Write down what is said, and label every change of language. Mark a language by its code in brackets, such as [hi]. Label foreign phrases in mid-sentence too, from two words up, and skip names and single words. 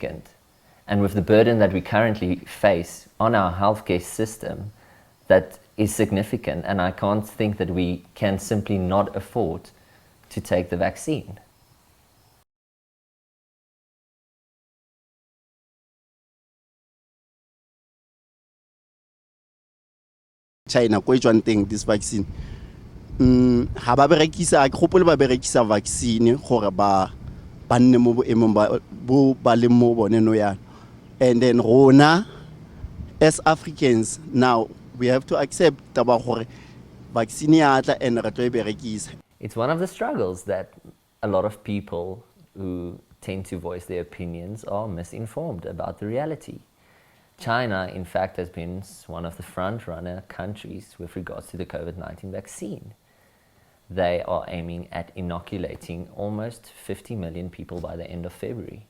[en] And with the burden that we currently face on our healthcare system, that is significant, and I can't think that we can simply not afford to take the vaccine. [tn] China ko e tswang teng [en] this vaccine [tn] ha ba berekisa ke gopole ba berekisa vaccine gore ba nne mo boemong ba le mo bone no yana, [en] and then [tn] rona [en] as Africans now we have to accept [tn] taba gore vaccine ya tla and re tlo e berekisa. [en] It's one of the struggles that a lot of people who tend to voice their opinions are misinformed about the reality. China, in fact, has been one of the front-runner countries with regards to the COVID-19 vaccine. They are aiming at inoculating almost 50 million people by the end of February.